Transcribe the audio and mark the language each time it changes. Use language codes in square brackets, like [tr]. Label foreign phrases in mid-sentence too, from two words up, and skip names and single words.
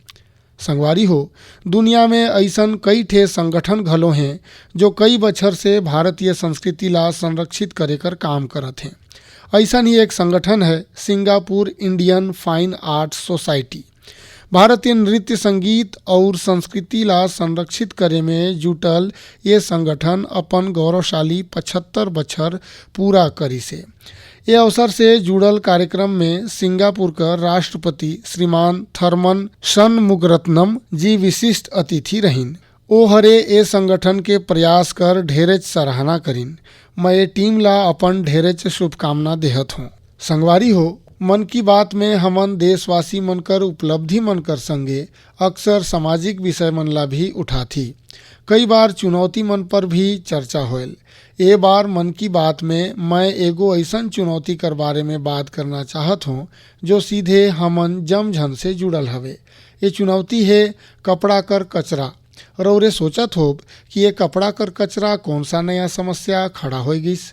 [hne] संगवारी हो, दुनिया में ऐसन कई ठे संगठन घलो हैं जो कई बछर से भारतीय संस्कृति ला संरक्षित करे कर काम करत हैं। ऐसन ही एक संगठन है सिंगापुर इंडियन फाइन आर्ट्स सोसाइटी। भारतीय नृत्य, संगीत और संस्कृति ला संरक्षित करे में जुटल ये संगठन अपन गौरवशाली 75 बछर पूरा करी से। ये अवसर से जुड़ल कार्यक्रम में सिंगापुर का राष्ट्रपति श्रीमान थर्मन शनमुगरत्नम जी विशिष्ट अतिथि रहीन। ओ हरे ए संगठन के प्रयास कर ढेरेच सराहना करीन। मैं ये टीम ला अपन ढेरेच शुभकामना देहत हूँ। संगवारी हो, मन की बात में हमन देशवासी मन कर उपलब्धि मन कर संगे अक्सर सामाजिक विषय मन ला भी उठाथी। कई बार चुनौती मन पर भी चर्चा होल। ए बार मन की बात में मैं एगो ऐसन चुनौती कर बारे में बात करना चाहत हूँ जो सीधे हमन जमझन से जुड़ल हवे। ये चुनौती है कपड़ा कर कचरा। रौरे सोचत होब कि ये कपड़ा कर कचरा कौन सा नया समस्या खड़ा हो गईस।